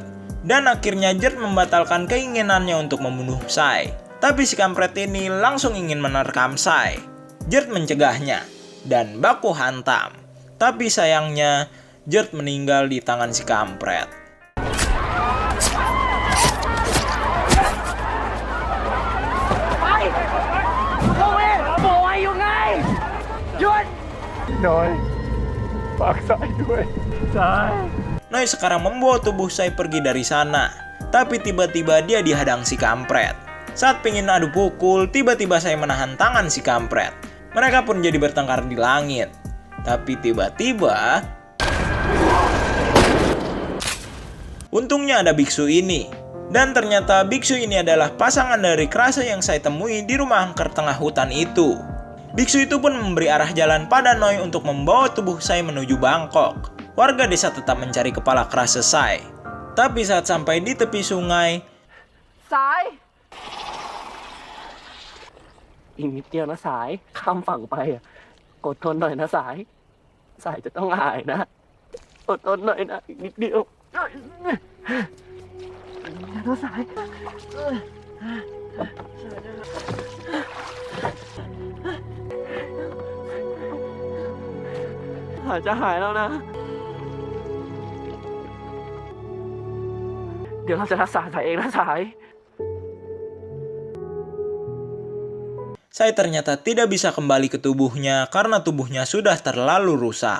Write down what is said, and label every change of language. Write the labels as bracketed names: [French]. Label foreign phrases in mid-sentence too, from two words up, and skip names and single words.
[Indonesian] Dan akhirnya Gert membatalkan keinginannya untuk membunuh Sai. Tapi si kampret ini langsung ingin menerkam Sai. Gert mencegahnya dan baku hantam. Tapi sayangnya Gert meninggal di tangan si kampret. [Thai] Noi ฝากสายด้วยสาย [Indonesian] Noi sekarang membawa tubuh Sai pergi dari sana. Tapi tiba-tiba dia dihadang si kampret. Saat pingin adu pukul, tiba-tiba Sai menahan tangan si kampret. Mereka pun jadi bertengkar di langit. Tapi tiba-tiba... Untungnya ada biksu ini. Dan ternyata biksu ini adalah pasangan dari Krase yang saya temui di rumah angker tengah hutan itu. Biksu itu pun memberi arah jalan pada Noi untuk membawa tubuh Sai menuju Bangkok. Warga desa tetap mencari kepala Krase Sai. Tapi saat sampai di tepi sungai, [Thai] สายอีกนิดเดียวนะสายข้ามฝั่งไปอ่ะอดทนหน่อยนะสายสายจะต้องหายนะอดทนหน่อยนะอีกนิดเดียว นะสายหายจะหายแล้วนะ เดี๋ยวเราจะรักษาสายเองนะสาย [Indonesian] Sai ternyata tidak bisa kembali ke tubuhnya karena tubuhnya sudah terlalu rusak.